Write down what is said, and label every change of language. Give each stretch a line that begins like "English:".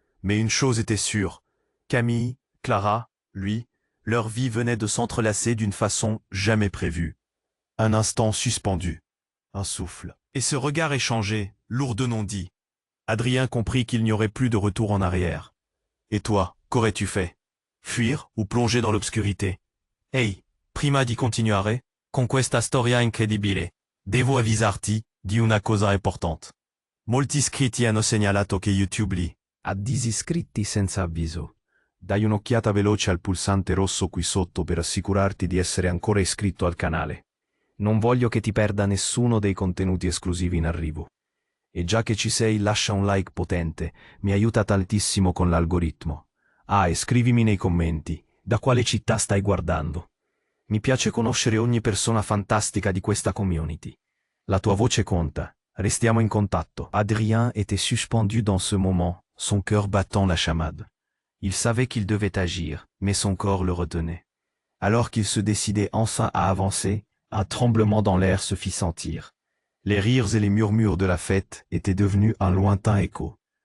French: Mais une chose était sûre. Camille, Clara, lui, leur vie venait de s'entrelacer d'une façon jamais prévue. Un instant suspendu. Un souffle. Et ce regard échangé, lourd de non-dit. Adrien comprit qu'il n'y aurait plus de retour en arrière. Et toi, qu'aurais-tu fait? Fuir ou plonger dans l'obscurité?
Italian: Ehi, prima di continuare, con questa storia incredibile, devo avvisarti di una cosa importante. Molti iscritti hanno segnalato che YouTube li ha disiscritti senza avviso. Dai un'occhiata veloce al pulsante rosso qui sotto per assicurarti di essere ancora iscritto al canale. Non voglio che ti perda nessuno dei contenuti esclusivi in arrivo. E già che ci sei, lascia un like potente, mi aiuta tantissimo con l'algoritmo. Ah, e scrivimi nei commenti, da quale città stai guardando. Mi piace conoscere ogni persona fantastica di questa community. La tua voce conta, restiamo in contatto.
French: Adrien était suspendu dans ce moment, son cœur battant la chamade. Il savait qu'il devait agir, mais son corps le retenait. Alors qu'il se décidait enfin à avancer, un tremblement dans l'air se fit sentir. Les rires et les murmures de la fête étaient devenus un lointain écho.